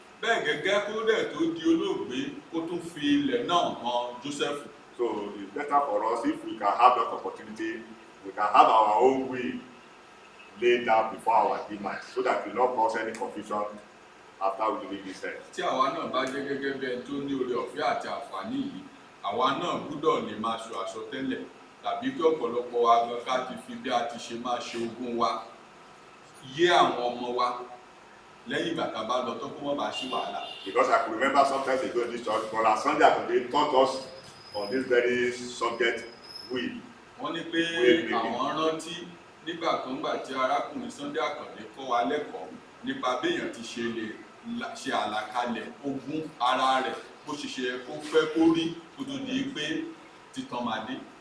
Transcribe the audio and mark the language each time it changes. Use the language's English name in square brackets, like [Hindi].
[Yoruba] Bẹ́ẹ̀ gẹ́gẹ́ kó dẹ̀ tó di olóògbé, kó tún fi ilẹ̀ náà hàn Joseph. [English] So it's better for us if we can have that opportunity, we can have our own will laid down before our demise, so that we will not cause any confusion after we leave this earth. [Yoruba] Tí àwa náà bá jẹ́ gẹ́gẹ́ bí ẹni tó ní oore ọ̀fẹ́ àti àǹfààní yìí, àwa náà gbúdọ̀ lè máa sọ àsọtẹ́lẹ̀ tàbí kí ọ̀pọ̀lọpọ̀ wa gan ká ti fi bí a ti ṣe máa ṣe ogún wa yé àwọn ọmọ wa lẹ́yìn ìgbà tá a bá lọ tó kó wọ́n bá ṣí wàhálà. [English] Because I could remember sometimes ago in this church, for our Sunday Akande taught us on this very subject, will. [Yoruba] Wọ́n ní pé àwọn rántí nígbà kan gbà tí arákùnrin Sunday Akande kọ́ wa lẹ́kọ̀ọ́ nípa béèyàn ti ṣe lè ṣe àlàkalẹ̀ ogún ara rẹ̀ bó ṣe ṣe kó fẹ́ kó rí kó tó di pé títàn máa dé.